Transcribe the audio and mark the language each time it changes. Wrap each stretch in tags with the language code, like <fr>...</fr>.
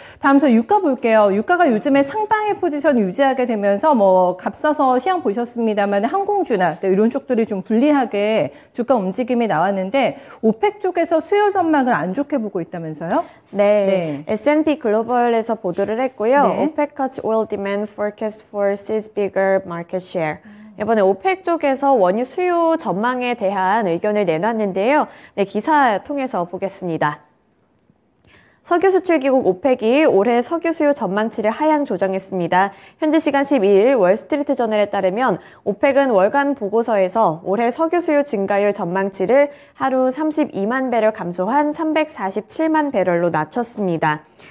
<ko>다음 저 유가 볼게요. 유가가 요즘에 상방의 포지션 유지하게 되면서 뭐 값싸서 시황 보셨습니다만 항공주나 이런 쪽들이 좀 불리하게 주가 움직임이 나왔는데 오펙 쪽에서 수요 전망을 안 좋게 보고 있다면서요? 네. S&P 글로벌에서 보도를 했고요.</ko> <en>OPEC cuts oil demand forecast for sees bigger market share.</en> <ko>이번에 오펙 쪽에서 원유 수요 전망에 대한 의견을 내놨는데요. 네, 기사 통해서 보겠습니다. 석유 수출기국 오펙이 올해 석유 수요 전망치를 하향 조정했습니다. 현지 시간 12일 월스트리트 저널에 따르면 오펙은 월간 보고서에서 올해 석유 수요 증가율 전망치를 하루 32만 배럴 감소한 347만 배럴로 낮췄습니다.</ko>